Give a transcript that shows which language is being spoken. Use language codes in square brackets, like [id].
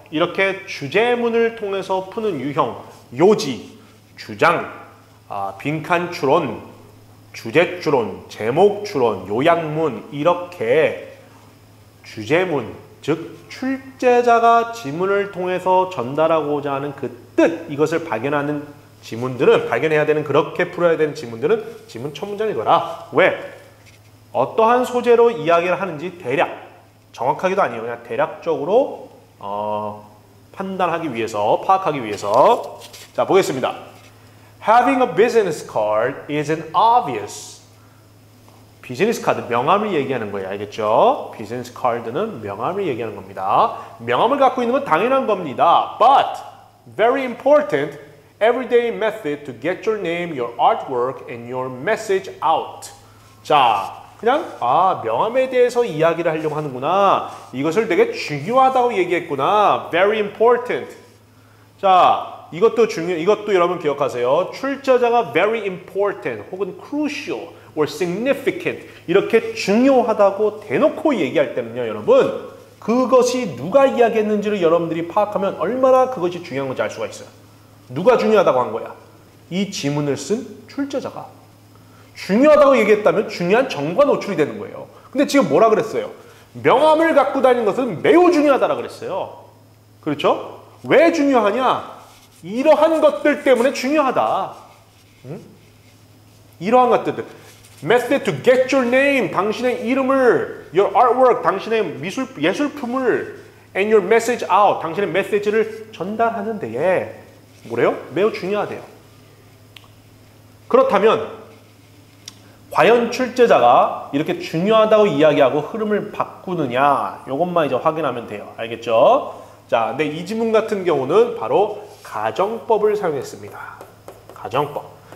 [ko] 이렇게 주제문을 통해서 푸는 유형, 요지, 주장, 빈칸 추론, 주제 추론, 제목 추론, 요약문, 이렇게 주제문, 즉 출제자가 지문을 통해서 전달하고자 하는 그 뜻, 이것을 발견하는 지문들은, 발견해야 되는, 그렇게 풀어야 되는 지문들은 지문 첫 문장이거라. 왜? 어떠한 소재로 이야기를 하는지 대략, 정확하기도 아니에요. 그냥 대략적으로 판단하기 위해서, 파악하기 위해서. 자, 보겠습니다. [en] Having a business card isn't obvious. [ko] 비즈니스 카드, 명함을 얘기하는 거예요. 알겠죠? 비즈니스 카드는 명함을 얘기하는 겁니다. 명함을 갖고 있는 건 당연한 겁니다. [en] But very important everyday method to get your name, your artwork, and your message out. [ko] 자, 그냥 명함에 대해서 이야기를 하려고 하는구나. 이것을 되게 중요하다고 얘기했구나. [en] Very important. [ko] 자, 이것도 여러분 기억하세요. 출제자가 [en] very important [ko] 혹은 [en] crucial or significant [ko] 이렇게 중요하다고 대놓고 얘기할 때는요, 여러분, 그것이 누가 이야기했는지를 여러분들이 파악하면 얼마나 그것이 중요한 건지 알 수가 있어요. 누가 중요하다고 한 거야? 이 지문을 쓴 출제자가. 중요하다고 얘기했다면 중요한 정보가 노출이 되는 거예요. 근데 지금 뭐라 그랬어요? 명함을 갖고 다니는 것은 매우 중요하다라 그랬어요. 그렇죠? 왜 중요하냐? 이러한 것들 때문에 중요하다. 이러한 것들. [en] Method to get your name, [ko] 당신의 이름을, [en] your artwork, [ko] 당신의 예술품을, [en] and your message out, [ko] 당신의 메시지를 전달하는 데에 뭐래요? 매우 중요하대요. 그렇다면 과연 출제자가 이렇게 중요하다고 이야기하고 흐름을 바꾸느냐, 이것만 이제 확인하면 돼요. 알겠죠? 자, 근데 이 지문 같은 경우는 바로 가정법을 사용했습니다. 가정법.